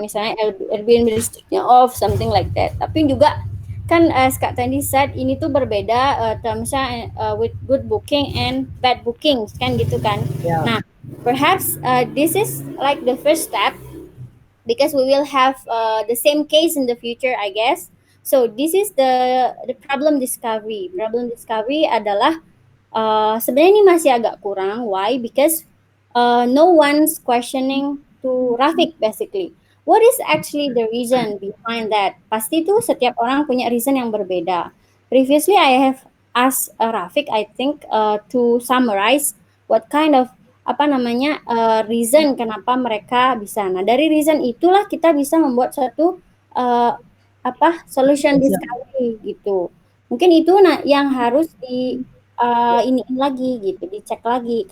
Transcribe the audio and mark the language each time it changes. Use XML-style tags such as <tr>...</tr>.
<id>Misalnya Airbnb restrict-nya off,</id> <en>something like that.</en> <id>Tapi juga kan as Kak Tandi said, ini tuh berbeda termsnya</id> <en>with good booking and bad bookings</en> <id>kan gitu kan.</id> <en>Yeah. Nah, perhaps this is like the first step because we will have the same case in the future, I guess. So this is the problem discovery.</en> <id>Problem discovery adalah sebenarnya ini masih agak kurang.</id> <en>Why? Because no one's questioning to Rafiq basically. What is actually the reason behind that?</en> <id>Pasti tuh setiap orang punya reason yang berbeda.</id> <en>Previously, I have asked Rafiq, I think, to summarize what kind of</en> <id>apa namanya reason kenapa mereka bisa. Nah dari reason itulah kita bisa membuat suatu apa solution discovery gitu. Mungkin itu yang harus di iniin lagi gitu, dicek lagi.</id>